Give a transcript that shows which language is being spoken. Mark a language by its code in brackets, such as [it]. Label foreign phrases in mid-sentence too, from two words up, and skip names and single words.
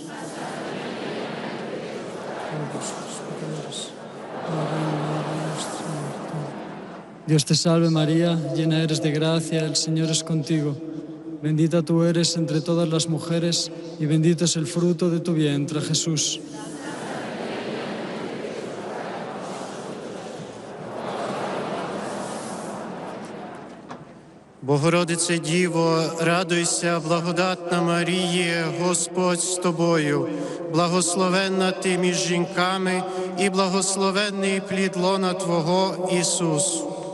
[es] Dios te salve María, llena eres de gracia, el Señor es contigo. Bendita tú eres entre todas las mujeres, y bendito es el fruto de tu vientre, Jesús. [uk] Богородице Діво, радуйся, благодатна Маріє, Господь з тобою, благословенна ти між жінками, і благословенний плід лона Твого, Ісус.